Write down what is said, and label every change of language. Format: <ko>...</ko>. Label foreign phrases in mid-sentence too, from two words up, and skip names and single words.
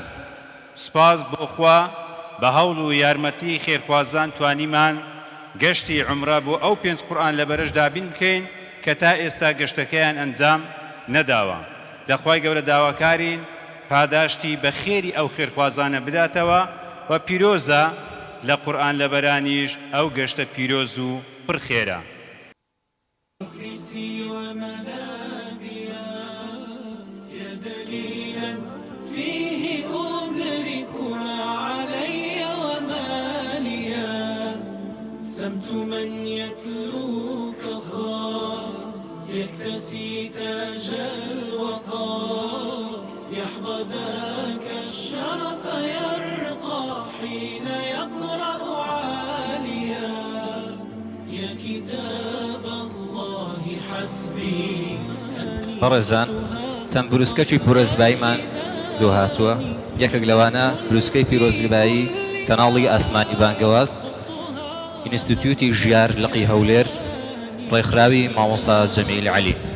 <ckb>سوپاس بۆ خوا بە هەوڵ و یارمەتی خێرخوازان توانیمان گەشتی عومرە بۆ ئەو 5 قورئان لەبەرەش دابین بکەین کە تا ئێستا گەشتەکەیان ئەنجام نەداوە. دەخوای گەورە داواکارین پاداشتی بە خێری ئەو خێرخوازانە بداتەوە و پیرۆزە لە قورئان لەبەرانیش ئەو گەشتە پیرۆز و پڕخێرە.</ckb> <ar>سمت من يتلوك صار يكتسي تاج الوقار يحظى ذاك الشرف يرقى حين يقرأ عاليا يا كتاب الله حسبي.</ar> <ckb>بەڕێزان، چەند بروسکەی پورەزباییمان دۆهاتووە. یەکێک لەوانە بروسکەی پیرۆزبایی کەناڵی ئاسمانی بانگەواز ئینستیتیوتی ژیار لقی هەولێر ڕێکخراوی مامۆستا جەمیل عەلی.</ckb>